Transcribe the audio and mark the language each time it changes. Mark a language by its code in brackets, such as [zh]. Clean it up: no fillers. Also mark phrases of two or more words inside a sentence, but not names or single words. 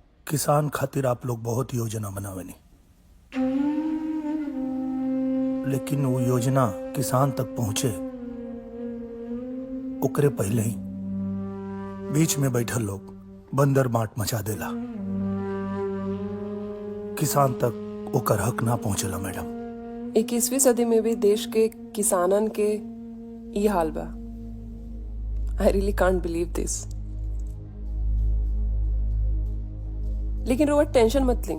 [bho] किसान खातिर आप लोग बहुत योजना बनावनी, लेकिन वो योजना किसान तक पहुंचे ओकरे पहले ही बीच में बैठल लोग बंदर बाट मचा देला। किसान तक ओकर हक ना पहुंचला मैडम। 21वीं सदी में भी देश के किसानन के ई हाल बा। [en] I really can't believe this. [bho] लेकिन रोवा टेंशन मत ली,